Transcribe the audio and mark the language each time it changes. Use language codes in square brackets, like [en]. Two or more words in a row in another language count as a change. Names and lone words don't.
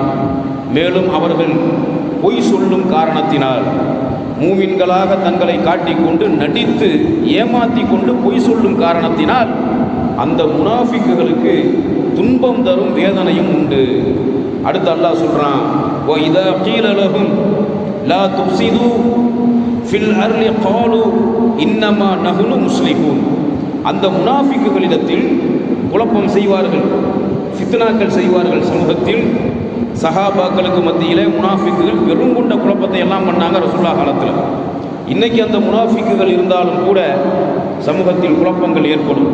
[ta] மேலும் அவர்கள் பொய் சொல்லும் காரணத்தினால், மூமின்களாக தங்களை காட்டிக்கொண்டு நடித்து ஏமாற்றி கொண்டு பொய் சொல்லும் காரணத்தினால் அந்த முனாஃபிக்குகளுக்கு துன்பம் தரும் வேதனையும் உண்டு. அடுத்து அல்லாஹ் சொல்கிறான், [ar] وَإِذَا قِيلَ لَهُمْ لَا تُفْسِدُوا فِي الْأَرْضِ قَالُوا إِنَّمَا نَحْنُ مُصْلِحُونَ. [ta] அந்த முனாஃபிக்குகளிடத்தில் குழப்பம் செய்வார்கள், ஃபித்னாக்கள் செய்வார்கள். சமூகத்தில் சஹாபாக்களுக்கு மத்தியிலே முனாஃபிக்குகள் பெருங்கொண்ட குழப்பத்தை எல்லாம் பண்ணாங்க ரசூலுல்லாஹ் காலத்தில். இன்றைக்கி அந்த முனாஃபிக்குகள் இருந்தாலும் கூட சமூகத்தில் குழப்பங்கள் ஏற்படும்.